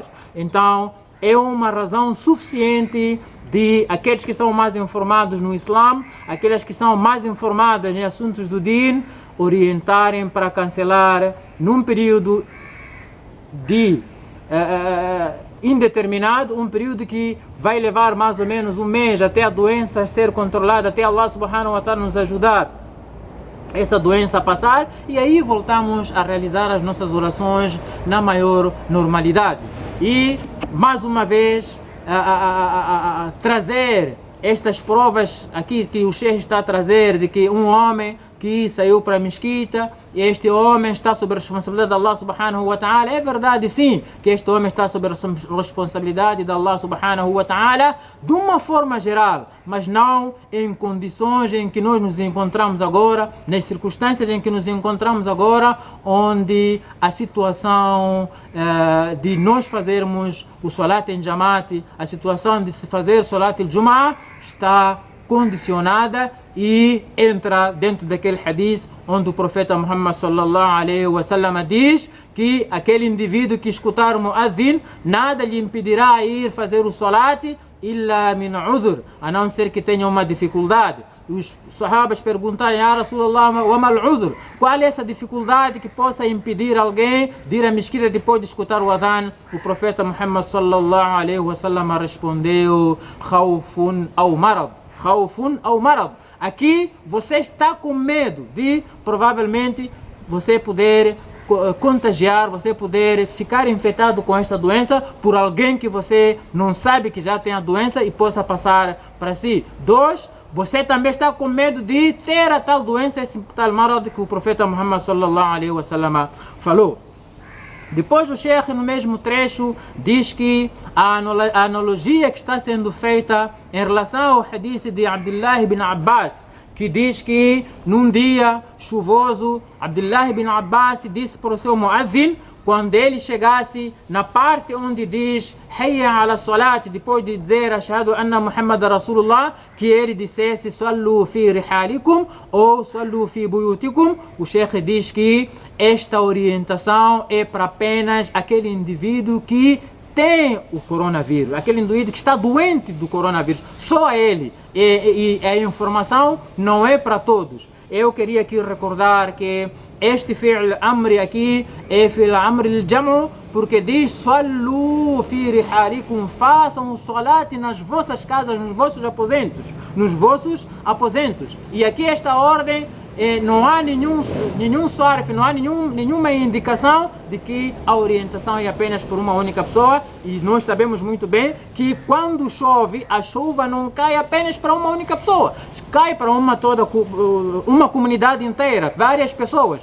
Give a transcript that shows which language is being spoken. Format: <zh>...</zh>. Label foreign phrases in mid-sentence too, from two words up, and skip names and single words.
<pt>Então, é uma razão suficiente de aqueles que são mais informados no Islã, aqueles que são mais informados em assuntos do Din, orientarem para cancelar num período de indeterminado, um período que vai levar mais ou menos um mês até a doença ser controlada, até</pt> <ar>الله سبحانه وتعالى</ar> <pt>nos ajudar essa doença a passar, e aí voltamos a realizar as nossas orações na maior normalidade. E mais uma vez trazer estas provas aqui que o Sheikh está a trazer, de que um homem que saiu para a mesquita, e este homem está sob a responsabilidade de</pt> <ar>الله سبحانه وتعالى.</ar> <pt>É verdade, sim, que este homem está sob a responsabilidade de</pt> <ar>الله سبحانه وتعالى</ar> <pt>de uma forma geral, mas não em condições em que nós nos encontramos agora, nas circunstâncias em que nos encontramos agora, onde a situação de nós fazermos o salat em Jamaat, a situação de se fazer</pt> <ar>صلاة الجمعة</ar> <pt>está condicionada, e entra dentro daquele hadith onde o profeta</pt> <ar>محمد صلى الله عليه وسلم</ar> <pt>diz que aquele indivíduo que escutar o muadhin, nada lhe impedirá a ir fazer o</pt> <ar>صلاة إلا من عذر,</ar> <pt>a não ser que tenha uma dificuldade. Os sahabas perguntarem:</pt> <ar>"يا رسول الله، وما العذر?"</ar> <pt>Qual é essa dificuldade que possa impedir alguém de ir à mesquita depois de escutar o adhan? O profeta</pt> <ar>محمد صلى الله عليه وسلم</ar> <pt>respondeu:</pt> <ar>خوف أو مرض. خوف أو مرض.</ar> <pt>Aqui você está com medo de provavelmente você poder contagiar, você poder ficar infectado com esta doença por alguém que você não sabe que já tem a doença e possa passar para si. 2, você também está com medo de ter a tal doença, esse tal marad que o profeta</pt> <ar>محمد صلى الله عليه وسلم</ar> <pt>falou. Depois o Sheikh, no mesmo trecho, diz que a analogia que está sendo feita em relação ao hadith de Abdullah ibn Abbas, que diz que num dia chuvoso, Abdullah ibn Abbas disse para o seu muadhin, quando ele chegasse na parte onde diz</pt> <ar>حي على الصلاة,</ar> <pt>depois de dizer</pt> <ar>أشهد أن محمدا رسول الله,</ar> <pt>que ele dissesse</pt> <ar>صلوا في رحالكم</ar> <pt>ou</pt> <ar>صلوا في بيوتكم.</ar> <pt>O Sheikh diz que esta orientação é para apenas aquele indivíduo que tem o coronavírus, aquele indivíduo que está doente do coronavírus, só ele. E a informação não é para todos. Eu queria aqui recordar que este</pt> <ar>فعل أمر</ar> <pt>aqui é</pt> <ar>فعل أمر الجمع,</ar> <pt>porque diz</pt> <ar>صلوا في رحالكم,</ar> <pt>façam o salat nas vossas casas, nos vossos aposentos, E aqui esta ordem não há nenhum sarf, não há nenhuma indicação de que a orientação é apenas por uma única pessoa, e nós sabemos muito bem que quando chove, a chuva não cai apenas para uma única pessoa, cai para uma comunidade inteira, várias pessoas.</pt>